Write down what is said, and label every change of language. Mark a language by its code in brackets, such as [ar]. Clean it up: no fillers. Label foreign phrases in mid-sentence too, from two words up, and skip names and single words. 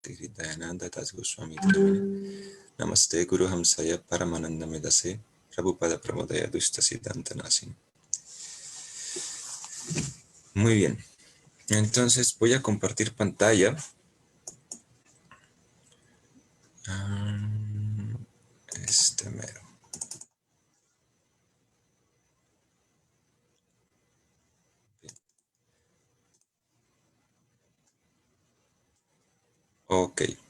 [sa] Dayananda Das Goswami Namine. Namaste Guru Hamsaya Paramananda Medase Prabhupada Pramodaya Dushta Siddhanta Nasini. [es] Muy bien, entonces voy a compartir pantalla. Este mero. Ok.